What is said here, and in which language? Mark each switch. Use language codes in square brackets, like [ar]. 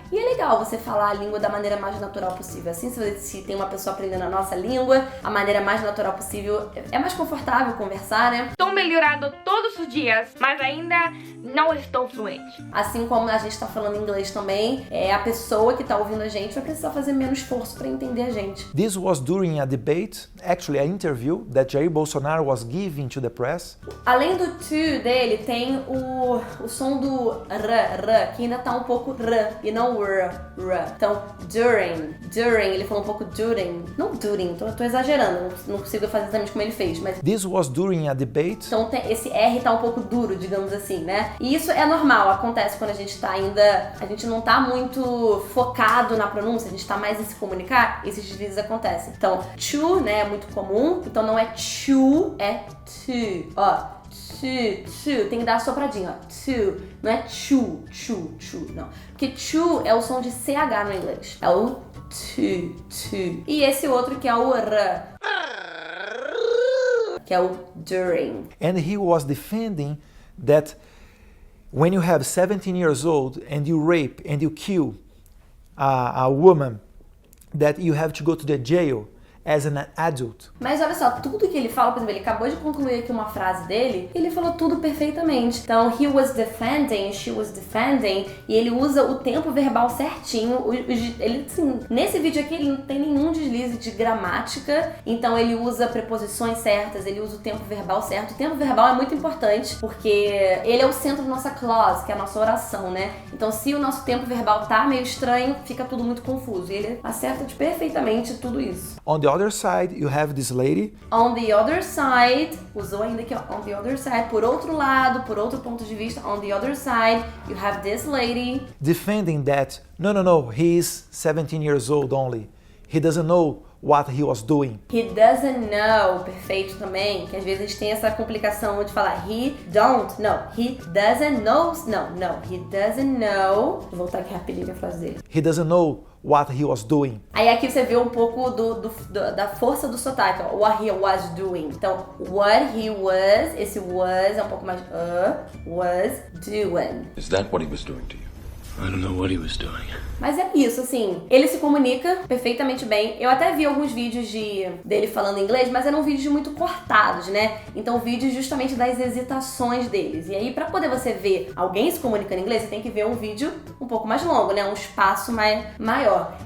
[pt] E é legal você falar a língua da maneira mais natural possível. Assim, se tem uma pessoa aprendendo a nossa língua, a maneira mais natural possível, é mais confortável conversar, né? Estou melhorando todos os dias, mas ainda não estou fluente. Assim como a gente tá falando inglês também, a pessoa que tá ouvindo a gente vai precisar fazer menos esforço para entender a gente. [en] This was during a debate, actually an interview that Jair Bolsonaro was giving to the press. [pt] Além do to dele, tem o som do r, que ainda tá um pouco r e não r. Então, during, ele falou um pouco during, não during, tô exagerando, não consigo fazer exatamente como ele fez, mas [en] This was during a debate. [pt] então esse R tá um pouco duro, digamos assim, né? E isso é normal, acontece quando a gente não tá muito focado na pronúncia, a gente tá mais em se comunicar, esses deslizes acontecem. Então, to, né, é muito comum, então não é to, é to, ó. To, tem que dar a sopradinha, ó. To, não é chu, não. Porque chu é o som de CH no inglês. É o to. E esse outro que é o r, que é o during. [en] And he was defending that when you have 17 years old and you rape and you kill a woman, that you have to go to the jail as an adult. [pt] Mas olha só, tudo que ele fala, por exemplo, ele acabou de concluir aqui uma frase dele, ele falou tudo perfeitamente. Então, [en] he was defending, she was defending, [pt] e ele usa o tempo verbal certinho. Ele, assim, nesse vídeo aqui, ele não tem nenhum deslize de gramática, então ele usa preposições certas, ele usa o tempo verbal certo. O tempo verbal é muito importante, porque ele é o centro da nossa clause, que é a nossa oração, né? Então, se o nosso tempo verbal tá meio estranho, fica tudo muito confuso. E ele acerta perfeitamente tudo isso. [en] On the other side, you have this lady. On the other side, [pt] usou ainda aqui, ó, [en] on the other side, [pt] por outro lado, por outro ponto de vista, [en] on the other side, you have this lady. Defending that, no, he is 17 years old only. He doesn't know what he was doing. He doesn't know, [pt] perfeito também, que às vezes a gente tem essa complicação de falar [en] he don't, [pt] não, [en] he doesn't know, [pt] não, [en] he doesn't know. [pt] Vou voltar aqui rapidinho a frase dele. [en] He doesn't know what he was doing. [pt] Aí aqui você vê um pouco da força do sotaque, ó, [en] what he was doing. [pt] Então, [en] what he was, [pt] esse was é um pouco mais [en] was doing. Is that what he was doing to you? I don't know what he was doing. [pt] Mas é isso, assim, ele se comunica perfeitamente bem. Eu até vi alguns vídeos dele falando inglês, mas eram vídeos muito cortados, né? Então, vídeos justamente das hesitações deles. E aí, pra poder você ver alguém se comunicando em inglês, você tem que ver um vídeo um pouco mais longo, né? Um espaço maior.